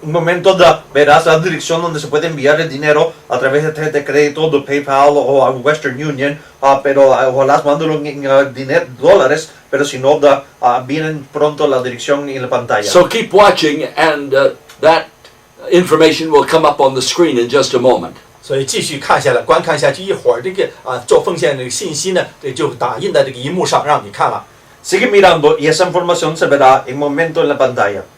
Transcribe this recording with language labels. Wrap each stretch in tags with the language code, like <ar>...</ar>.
<es>Un momento verás la dirección donde se puede enviar el dinero a través de tarjeta de crédito, de PayPal o a Western Union, pero ojalá mándalo en dólares, pero si no, vienen pronto la dirección en la pantalla.</es> <en>So keep watching, and that information will come up on the screen in just a moment.</en> <zh>所以继续看下来，观看下去，一会儿这个做奉献的信息呢，就打印在这个荧幕上让你看了。</zh> <es>Sigue mirando y esa información se verá en momento en la pantalla.</es>